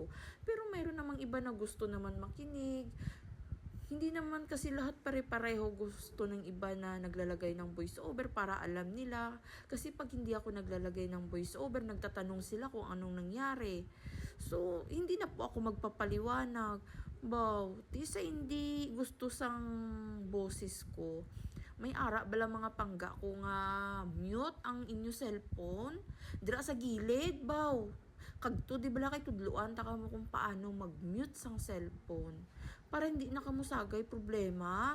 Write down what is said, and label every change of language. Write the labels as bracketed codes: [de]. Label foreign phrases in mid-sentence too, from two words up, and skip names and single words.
[tl] Pero mayroon namang iba na gusto naman makinig. Hindi naman kasi lahat pare-pareho gusto ng iba na naglalagay ng [en] voice over [tl] para alam nila. Kasi pag hindi ako naglalagay ng [en] voice over, [tl] nagtatanong sila kung anong nangyari. So, hindi na po ako magpapaliwanag. [hil] Sa hindi gusto sang boses ko, may ara bala mga pangga ko nga mute ang inyo cellphone dira sa gilid kagto di bala kay tudluan ta mo kung paano mag-mute sang cellphone para hindi na kamo sagay problema.